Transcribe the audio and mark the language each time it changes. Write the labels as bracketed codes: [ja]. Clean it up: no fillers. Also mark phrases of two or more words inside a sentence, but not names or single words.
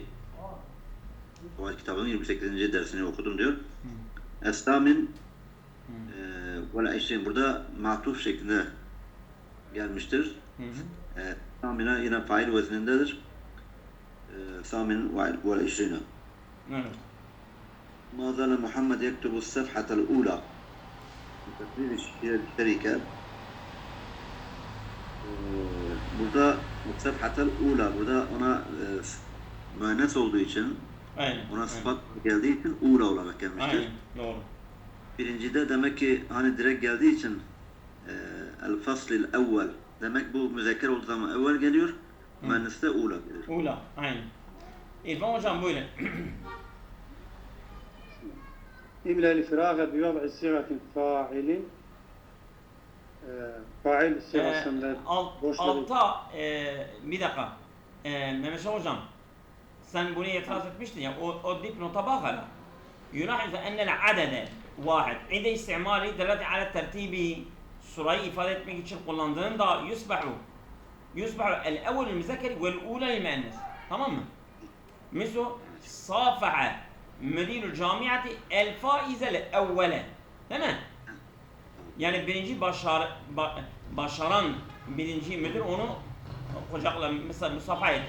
[tr] Kavaid kitabının 28. dersini okudum diyor. [ar] الثامن و [tr] 20 burada matuf şeklinde gelmiştir. Samine yine fail veznindedir. [ar] ثامن و [tr] 20. Evet. [ar] ما زال محمد يكتب الصفحة الأولى في تقرير الشركة. [tr] Burada [ar] الصفحة الأولى, [tr] burada ona müennes olduğu için, Aynen. ona sıfat geldiği için ula olarak gelmiştir. Aynen. Doğru. Birincide demek ki hani direkt geldiği için [ar] الفصل الأول, [tr] demek bu müzekker olduğu zaman evvel geliyor, müennes de ula gelir. Ula. Aynen. İrfan hocam buyurun. [ar] إملى الفراغ بوضع صيغة فاعل [tr] fail sigasında Altta bir dakika. Mehmet Şah hocam sen bunu itiraz etmiştin ya o dipnota bak hala. [ar] يلاحظ أن العدد واحد عند استعماله دلالة على الترتيب [tr] sırayı ifade etmek için kullandığında [ar] يصبح الأول المذكر والأولى المؤنث. [tr] Tamam mı? [ar] Mesela صافح مدير الجامعة الفائز الأول. [tr] Değil mi? Yani birinci başaran birinci müdür onu kucakla mesela musafaha etti.